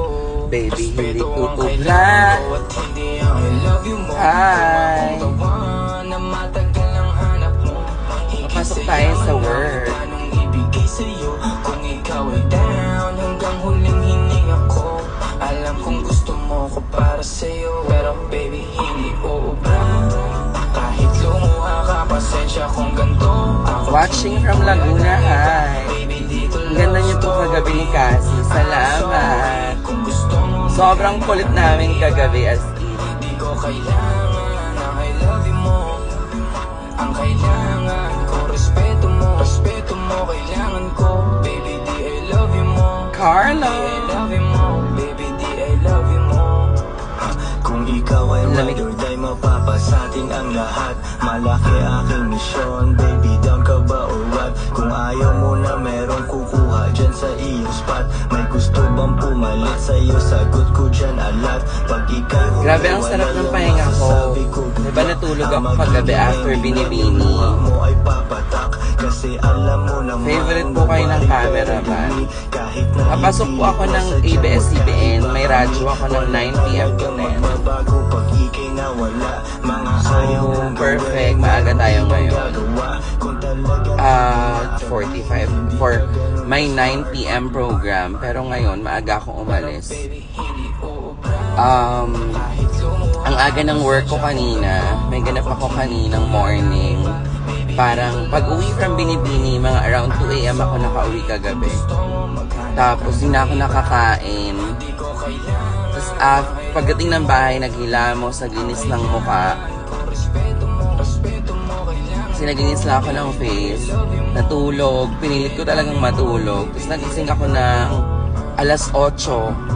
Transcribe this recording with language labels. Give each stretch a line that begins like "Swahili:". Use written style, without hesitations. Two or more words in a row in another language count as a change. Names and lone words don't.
Filipino: baby, hindi tutugla. Hi, papasok tayo sa work. Kung ikaw ay down, hanggang huling hininga ko. Alam kong gusto mo ko para sa'yo, pero baby, hindi uubra. Kahit lumuha ka, pasensya kung ganto.
English: Watching from Laguna, hi.
Filipino: Ang ganda niyo po kagabi ni Cassie. Salamat. Sobrang kulit namin kagabi as in. Di ko kailangan ang
English: I love you
Filipino: mo. Ang kailangan ko, respeto mo. Respeto mo, kailangan ko. Baby, di
English: I love you
Filipino: mo. Carlo. Di
English: I love you
Filipino: mo. Baby, di
English: I love you
Filipino: mo. Kung ikaw ay
English: ride or die,
Filipino: mapapasatin ang lahat. Malaki aking misyon. Baby, down ka ba
English: or what?
Filipino: Kung ayaw mo na merong kukuha dyan sa iyong spot. May gusto bang pumalit sa'yo? Sagot ko dyan alat. Pag ikaw grabe ang sarap ng pahinga ko. Diba natulog ako kagabi after binibini. Favorite po kayo ng cameraman. Papasok po ako ng ABS-CBN. May radyo ako ng 9 p.m. to 10. So, perfect. Maaga tayo ngayon. 45
English: for my 9 p.m. program.
Filipino: Pero ngayon, maaga akong umalis. Ang aga ng work ko kanina, may ganap ako kaninang morning. Parang pag-uwi from Binibini, mga around 2 a.m. ako nakauwi kagabi. Tapos, hindi na ako nakakain. Tapos, pagdating ng bahay, naghilamos, naglinis ng mukha. Kasi naglinis lang ako ng face. Natulog. Pinilit ko talagang matulog. Tapos, nagising ako ng alas 8.